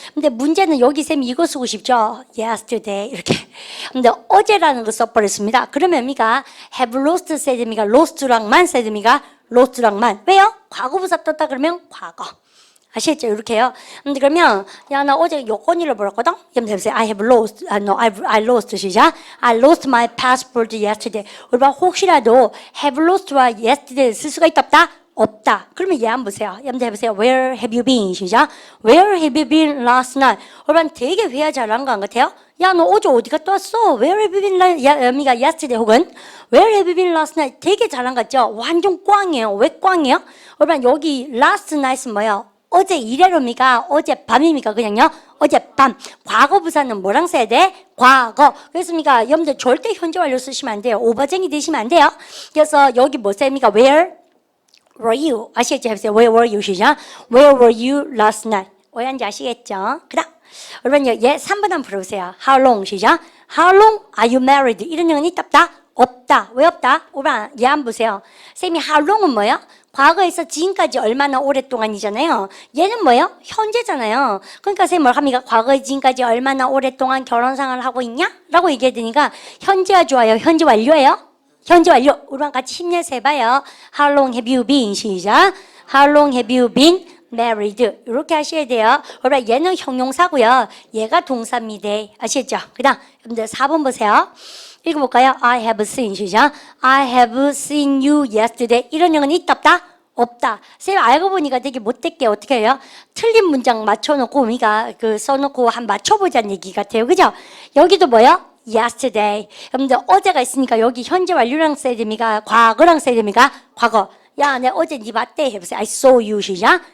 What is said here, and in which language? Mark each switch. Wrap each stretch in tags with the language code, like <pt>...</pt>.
<ko>근데 문제는 여기 쌤이 이거 쓰고 싶죠? Yesterday 이렇게. 근데 어제라는 거 써버렸습니다. 그러면 뭡니까? have lost 써야 됩니까? lost랑만 써야 됩니까? lost랑만. 왜요? 과거부사 떴다 그러면 과거. 아시겠죠? 이렇게요. 근데 그러면 야, 나 어제 여권 잃어버렸거든? 그럼 해보세요.</ko> <en>I have lost. I lost</en> <ko>시작.</ko> <en>I lost my passport yesterday.</en> <ko>우리가 혹시라도 have lost와 yesterday 쓸 수가 있다 없다? 없다. 그러면 얘 한번 보세요. 여러분들 해보세요.</ko> <en>Where have you been?</en> <ko>시작.</ko> <en>Where have you been last night?</en> <ko>우리가 되게 회화 잘한 거 같아요. 야, 너 어제 어디 갔다 왔어?</ko> <en>Where have you been yesterday?</en> <ko>혹은</ko> <en>Where have you been last night?</en> <ko>되게 잘한 거 같죠? 완전 꽝이에요. 왜 꽝이에요? 우리가 여기 last night은 뭐예요? 어제 이래로입니까? 어젯밤입니까? 그냥요? 어젯밤. 과거 부사는 뭐랑 써야 돼? 과거. 그렇습니까? 여러분들 절대 현재 완료 쓰시면 안 돼요. 오버쟁이 되시면 안 돼요. 그래서 여기 뭐 써입니까?</ko> <en>Where were you?</en> <ko>아시겠죠? 해보세요.</ko> <en>Where were you?</en> <ko>시작.</ko> <en>Where were you last night?</en> <ko>왜한지 아시겠죠? 그 다음. 여러분, 얘 3번 한번 풀어보세요.</ko> <en>How long?</en> <ko>시작.</ko> <en>How long are you married?</en> <ko>이런 영은 있다 없다? 없다. 왜 없다? 오라, 얘 한번 보세요. 쌤이 how long은 뭐예요? 과거에서 지금까지 얼마나 오랫동안이잖아요. 얘는 뭐예요? 현재잖아요. 그러니까 쌤 뭘 합니까? 과거에 지금까지 얼마나 오랫동안 결혼생활을 하고 있냐? 라고 얘기해 드니까 현재가 좋아요. 현재 완료예요? 현재 완료. 우리랑 같이 힘내서 해봐요.</ko> <en>How long have you been?</en> <ko>시작.</ko> <en>How long have you been married?</en> <ko>이렇게 하셔야 돼요. 그러면 얘는 형용사고요. 얘가 동사입니다. 아시겠죠? 그 다음 여러분들 4번 보세요. 읽어볼까요?</ko> <en>I have seen</en> <ko>시작.</ko> <en>I have seen you yesterday.</en> <ko>이런 영은 있다 없다? 없다. 쌤 알고 보니까 되게 못됐게 어떻게 해요? 틀린 문장 맞춰놓고 우리가 써놓고 한 맞춰보자는 얘기 같아요. 그죠? 여기도 뭐요? yesterday. 여러분들 어제가 있으니까 여기 현재 완료랑 써야 됩니까? 과거랑 써야 됩니까? 과거. 야, 내가 어제 네 봤대 해보세요.</ko> <en>I saw you</en> <ko>시작.</ko>